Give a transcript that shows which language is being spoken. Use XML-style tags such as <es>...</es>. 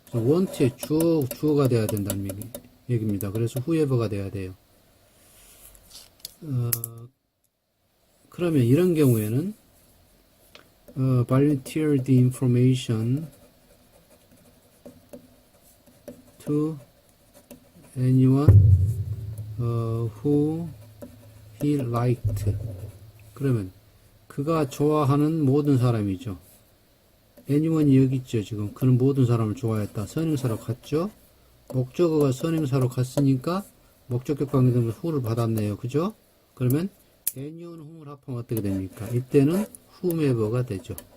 <ko>그래서 want의 주어가 돼야 된다는 얘기입니다. 그래서 whoever가 돼야 돼요. 그러면 이런 경우에는</ko> <en>volunteer the information to anyone who he liked.</en> <ko>그러면 그가 좋아하는 모든 사람이죠. anyone이 여기 있죠. 지금 그는 모든 사람을 좋아했다. 선행사로 갔죠. 목적어가 선행사로 갔으니까 목적격 관계되면 who를 받았네요. 그죠? 그러면</ko> <en>anyone whom</en> <ko>을 합하면 어떻게 됩니까? 이때는 whomever가 되죠.</ko>